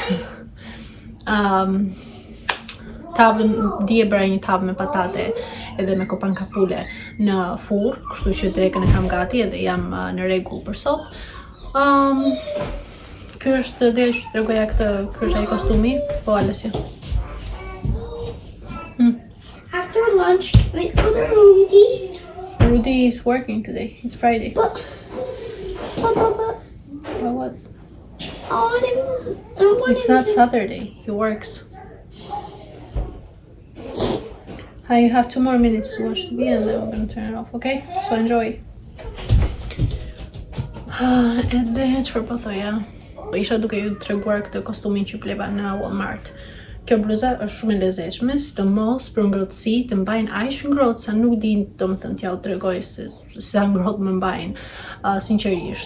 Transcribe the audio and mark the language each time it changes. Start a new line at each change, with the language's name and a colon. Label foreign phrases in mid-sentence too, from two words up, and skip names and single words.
Albanian: Tavën, dje bëra një tavë me patate edhe me kopan kapule në furr, kështu që drekën e kam gati edhe jam në rregull për sot. Ky është dhe që tregoja këtë, ky është ai kostumi, po Alesja.
English: After lunch, wait for Rudy. Rudy is working today. It's Friday. But what? oh, It's not Saturday. He works. You have 2 more minutes to watch TV and then we're gonna turn it off, okay? So enjoy.
Albanian: Edhe çfarë po thoja? Isha duke ju treguar këtë kostumin që pleva në Walmart. Kjo bluza është shumë e lezetshme, sidomos për ngrohtësi, të mbajnë aq ngrohtë sa nuk di, domethënë t'ja u tregoj se sa ngrohtë më mbajnë, sinqerisht.